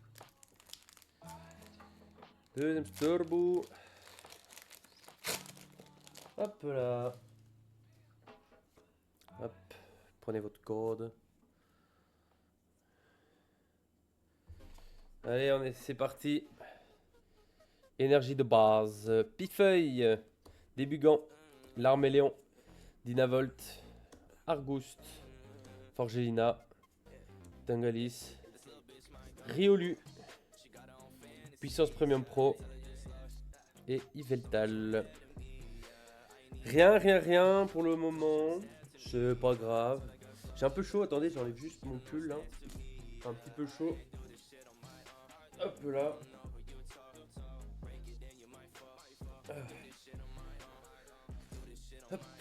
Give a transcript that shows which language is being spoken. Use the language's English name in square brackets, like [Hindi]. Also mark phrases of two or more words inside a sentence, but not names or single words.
[French] Hop là. Hop, prenez votre code. Allez, c'est parti. Énergie de base. Pifeuille, Débugant, Larméléon, Dynavolt, Argouste, Forgelina, Tangalis, Riolu, Puissance Premium Pro et Yveltal. Rien pour le moment. C'est pas grave. J'ai un peu chaud, attendez, j'enlève juste mon pull là. Un petit peu chaud. Hop là. Hop.